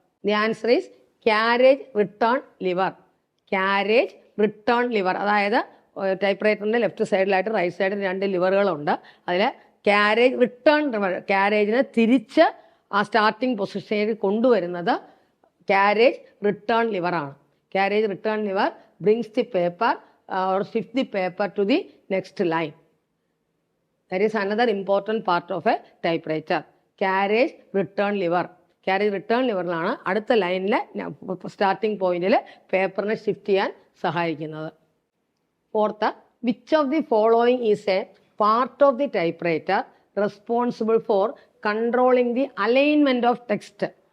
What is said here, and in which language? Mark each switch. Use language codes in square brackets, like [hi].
[en] The answer is carriage return lever. [ml] Carriage return liver, അതായത് type റൈറ്ററിൻ്റെ left സൈഡിലായിട്ട് right സൈഡിൽ 2 ലിവറുകളുണ്ട്. അതിൽ ക്യാരേജ് റിട്ടേൺ ലിവർ, ക്യാരേജിനെ തിരിച്ച് ആ സ്റ്റാർട്ടിംഗ് പൊസിഷനിൽ കൊണ്ടുവരുന്നത് carriage return ലിവറാണ്. [en] Carriage return lever brings the paper or shift the paper to the next line. That is another important part of a typewriter. Carriage return lever. [ml] Carriage return ലിവറിലാണ് അടുത്ത ലൈനിലെ starting പോയിന്റിൽ പേപ്പറിനെ shift ചെയ്യാൻ സഹായിക്കുന്നത്. [en] Fourth, which of the following is a part of the typewriter responsible for controlling the alignment of text.